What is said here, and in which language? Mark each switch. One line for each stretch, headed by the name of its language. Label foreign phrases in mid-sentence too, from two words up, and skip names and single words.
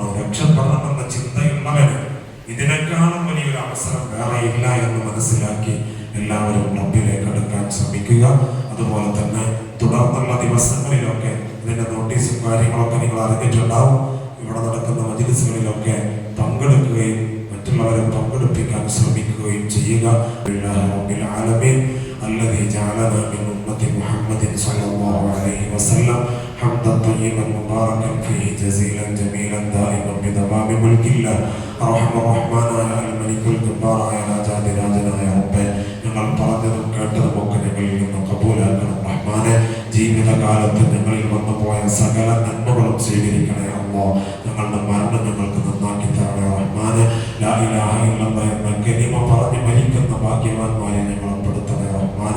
Malayalam: രക്ഷപ്പെടണമെന്ന ചിന്തയുള്ളവന് ഇതിനേക്കാളും വലിയൊരു അവസരം വേറെ ഇല്ല എന്ന് മനസ്സിലാക്കി എല്ലാവരും റബ്ബിലേക്ക് അടുക്കാൻ ശ്രമിക്കുക. അതുപോലെ തന്നെ തുടർന്നുള്ള ദിവസങ്ങളിലൊക്കെ ഇതിന്റെ നോട്ടീസും കാര്യങ്ങളൊക്കെ നിങ്ങൾ അറിഞ്ഞിട്ടുണ്ടാവും. ഇവിടെ നടക്കുന്ന മജ്‌ലിസുകളിലൊക്കെ പങ്കെടുക്കുകയും മറ്റുള്ളവരെ പങ്കെടുപ്പിക്കാൻ ശ്രമിക്കുകയും ചെയ്യുക.
Arabic: رب العالمين الذي جعلنا من أمة محمد صلى الله عليه وسلم حمدا طيبا مباركا فيه جزيلا جميلا دائما بدوام ملك الله الرحمن الرحمن الملك الجبار يا راجا راجنا يا رب.
Malayalam: ഞങ്ങൾ പറഞ്ഞതും കേട്ടതുമൊക്കെ ഞങ്ങളിൽ നിന്ന് കബൂലാക്കണം റഹ്മാനെ. ജീവിതകാലത്ത് ഞങ്ങളിൽ വന്നു പോയ സകല നന്മകളും സ്വീകരിക്കണേ അല്ലാഹ്. ഞങ്ങളുടെ മരണം ഞങ്ങൾക്ക് നന്നാക്കി തരണേ റഹ്മാനെ.
Arabic: لا إله إلا الله
Malayalam: എന്ന കലിമ പറഞ്ഞ് മരിക്കുന്ന ഭാഗ്യവാന്മാരെ ഞങ്ങൾ പെടുത്തണേ റഹ്മാനെ.